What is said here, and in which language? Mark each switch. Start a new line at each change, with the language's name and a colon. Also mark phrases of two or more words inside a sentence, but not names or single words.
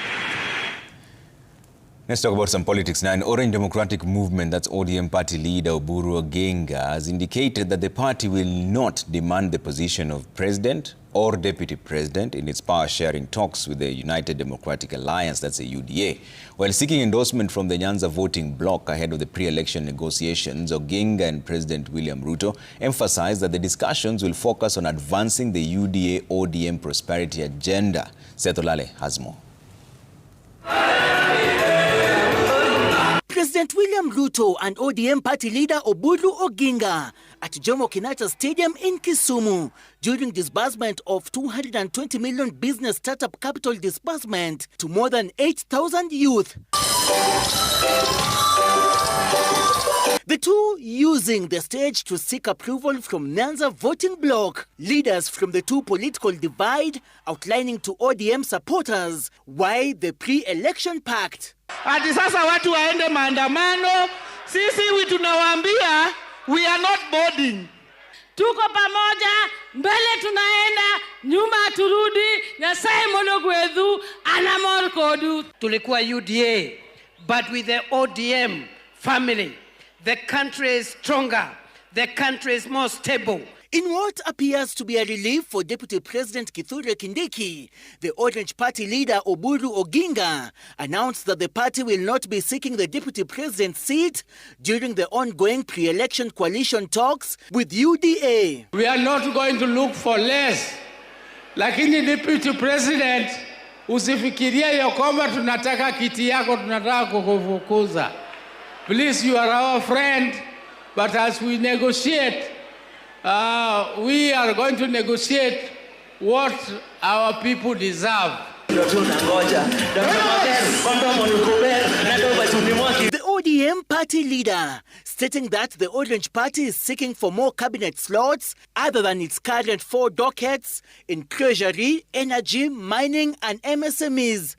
English: Let's talk about some politics now. An Orange Democratic Movement, that's ODM party leader Oburu Oginga, has indicated that the party will not demand the position of president or deputy president in its power-sharing talks with the United Democratic Alliance, that's a UDA. While seeking endorsement from the Nyanza voting bloc ahead of the pre-election negotiations, Oginga and President William Ruto emphasized that the discussions will focus on advancing the UDA-ODM prosperity agenda. Seth Olale has more. President William Ruto and ODM party leader Oburu Oginga at Jomo Kenyatta Stadium in Kisumu during disbursement of 220 million business startup capital disbursement to more than 8,000 youth. The two using the stage to seek approval from Nyanza voting bloc. Leaders from the two political divide outlining to ODM supporters why the pre-election pact.
Swahili: Ati sasa watu waende maandamano, sisi tunawaambia
English: we are not boarding.
Swahili: Tuko pamoja, mbele tunaenda, nyuma turudi,
Luo (Kenya and Tanzania): Nyasaye mono gwedu, anamor kodu.
Swahili: Tulikuwa UDA,
English: but with the ODM family, the country is stronger, the country is more stable. In what appears to be a relief for Deputy President Kithure Kindiki, the Orange Party leader Oburu Oginga announced that the party will not be seeking the Deputy President's seat during the ongoing pre-election coalition talks with UDA. We are not going to look for less.
Swahili: Lakini
English: Deputy President,
Swahili: usifikiria ya kwamba tunataka kiti yako, tunataka kukufukuza.
English: Please, you are our friend, but as we negotiate, we are going to negotiate what our people deserve. The ODM party leader stating that the Orange Party is seeking for more cabinet slots other than its current 4 dockets in treasury, energy, mining and MSMEs.